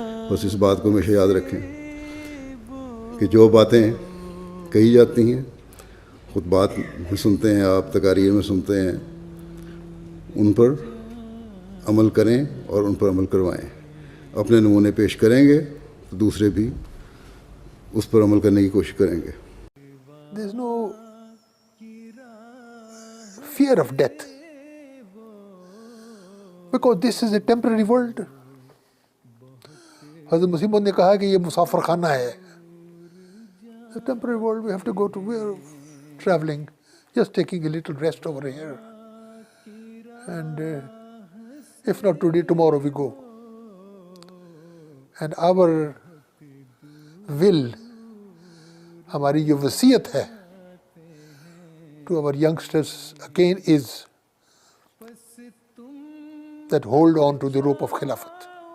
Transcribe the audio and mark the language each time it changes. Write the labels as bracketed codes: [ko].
[ur] بس اس بات کو ہمیشہ یاد رکھیں کہ جو باتیں کہی جاتی ہیں، خطبات میں سنتے ہیں آپ، تقاریر میں سنتے ہیں، ان پر عمل کریں اور ان پر عمل کروائیں. اپنے نمونے پیش کریں گے تو دوسرے بھی اس پر عمل کرنے کی کوشش کریں گے. [en] There is no fear of death, because this is a temporary world. [ur] حضرت مسیح موعود نے کہا کہ یہ مسافر خانہ ہے. [en] A temporary world, we have to go to where traveling, just taking a little rest over here. And if not today, tomorrow we go. And our will, [ur] ہماری جو وصیت ہے [en] to our youngsters again is that hold on to the rope of Khilafat.